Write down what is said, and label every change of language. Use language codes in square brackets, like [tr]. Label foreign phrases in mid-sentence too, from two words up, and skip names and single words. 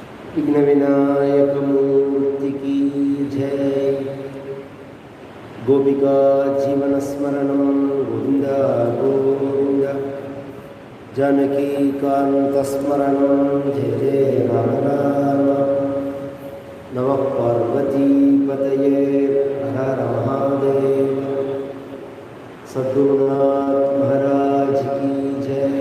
[hi] विघ्न विनायक मूर्ति की जय। [sa] गोपिका जीवन स्मरणं गोविंद गोविंद। जानकी कांत स्मरणं जय जय राम राम। नमः पार्वती पतये हर हर महादेव। [hi] सद्गुरुनाथ महाराज की जय।